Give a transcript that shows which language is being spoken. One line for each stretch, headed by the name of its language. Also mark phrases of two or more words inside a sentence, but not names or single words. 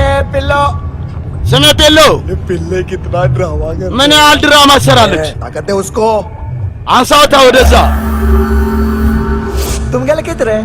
Hindi: पिल्लो
Amharic: ስሜ ፔሎ።
Hindi: ये पिल्ले कितना ड्रामा कर
Amharic: ምን ያህል ድራማ ትሰራለች?
Hindi: ताकत है उसको
Amharic: አንሳውታ ወደዛ።
Hindi: तुम क्या लिखते रहे